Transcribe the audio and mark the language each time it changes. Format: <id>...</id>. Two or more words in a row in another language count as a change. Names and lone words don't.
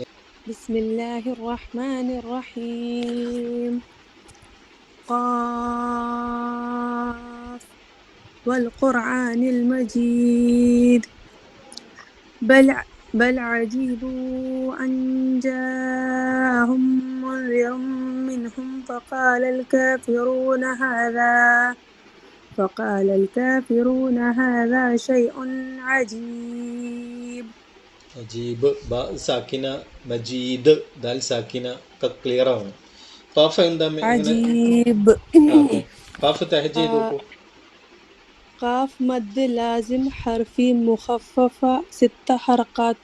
<ar>بسم الله الرحمن الرحيم. ق والقرآن المجيد. بل عجبوا أن جاءهم منذر منهم فقال الكافرون هذا شيء عجيب.</ar> <ml>അജീബ്,</ml> <ar>ب ساكنة,</ar> <ml>മജീദ്</ml> <ar>دال ساكنة</ar> <ml>ഒക്കെ ക്ലിയർ ആവണം. ഖാഫ് എന്താ? അജീബ്. ഖാഫ് തഹജ് ചെയ്ത് നോക്കൂ.</ml> <ar>ق مد لازم حرفي مخفف ست حركات.</ar>